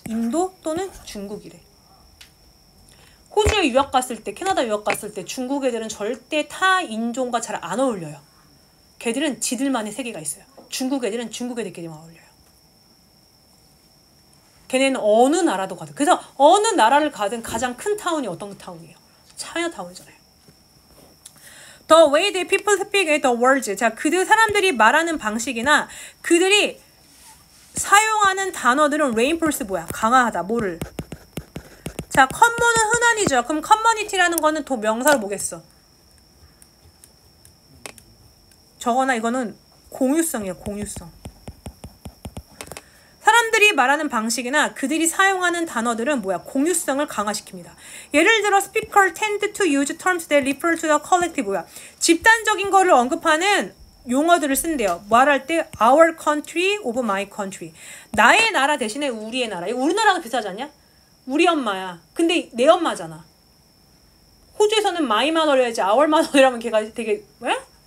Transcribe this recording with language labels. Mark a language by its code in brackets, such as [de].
[ko] 인도 또는 중국이래. 호주에 유학 갔을 때, 캐나다 유학 갔을 때 중국 애들은 절대 타 인종과 잘 안 어울려요. 걔들은 지들만의 세계가 있어요. 중국 애들은 중국 애들끼리만 어울려요. 걔네는 어느 나라도 가든. 그래서 어느 나라를 가든 가장 큰 타운이 어떤 타운이에요? 차이나타운이잖아요. [en] The way that people speak the words. [ko] 자, 그들 사람들이 말하는 방식이나 그들이 사용하는 단어들은 reinforce 뭐야? 강화하다. 뭐를? 자, common은 흔한이죠. 그럼 community라는 거는 또 명사로 뭐겠어? 저거나 이거는 공유성이에요. 공유성. 사람들이 말하는 방식이나 그들이 사용하는 단어들은 뭐야? 공유성을 강화시킵니다. 예를 들어 [en] speaker tend to use terms that refer to the collective. [ko] 뭐야? 집단적인 거를 언급하는 용어들을 쓴대요. 말할 때 [en] our country over my country. [ko] 나의 나라 대신에 우리의 나라. 이거 우리나라랑 비슷하지 않냐? 우리 엄마야. 근데 내 엄마잖아. 호주에서는 [en] my mother [ko] 해야지 [en] our mother [ko] 이라면 걔가 되게 왜?